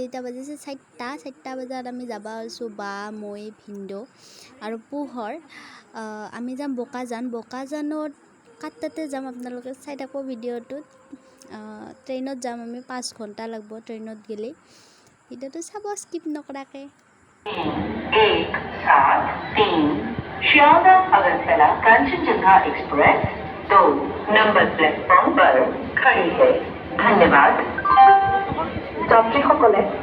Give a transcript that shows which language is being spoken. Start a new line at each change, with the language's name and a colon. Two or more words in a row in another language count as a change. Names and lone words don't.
Assamese: এতিয়া বাজিছে 4টা বজাত আমি যাব আছোঁ বা মই ভিনদেউ আৰু পোহৰ আমি যাম বোকাজানত কাটতে যাম আপোনালোকে চাই থাকো ভিডিঅ'টোত ট্ৰেইনত যাম আমি 5 ঘণ্টা লাগব ট্ৰেইনত গ'লে ভিডিঅ'টো চাব স্কিপ নকৰাকে
Hindi: 173 शियालदह अगरतला कांचनजंगा एक्सप्रेस 2 नंबर प्लेटफॉर्म पर खड़ी है धन्यवाद যাত্ৰীসকলে